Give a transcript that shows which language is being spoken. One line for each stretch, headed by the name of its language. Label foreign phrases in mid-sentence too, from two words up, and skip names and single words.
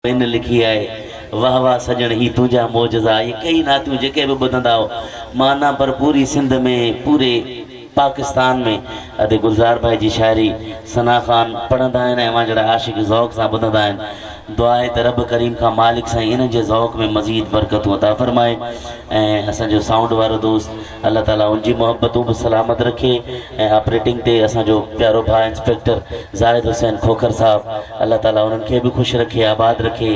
Sindhi: इन लिखी है वाह वाह सजन ही तुझा मोजज़ा। ये कई नातियूं जेके भी ॿुधंदा माना पर पूरी सिंध में पूरे पाकिस्तान में अदे गुलज़ार भाई जी शायरी सना खान पढ़ंदा आहिनि ऐं मां जहिड़ा आशिक ज़ौक़ सां ॿुधंदा आहिनि। दुआ आहे त रब करीम खां मालिक साईं इन जे ज़ौक़ में मज़ीद बरकतूं अता फ़रमाए ऐं असांजो साउंड वारो दोस्त अल्लाह ताला उनजी मोहब्बतूं बि सलामत रखे ऐं ऑपरेटिंग ते असांजो प्यारो भाउ इंस्पेक्टर ज़ाहिद हुसैन खोखर साहब अल्लाह ताला उन्हनि खे बि ख़ुशि रखे आबाद रखे।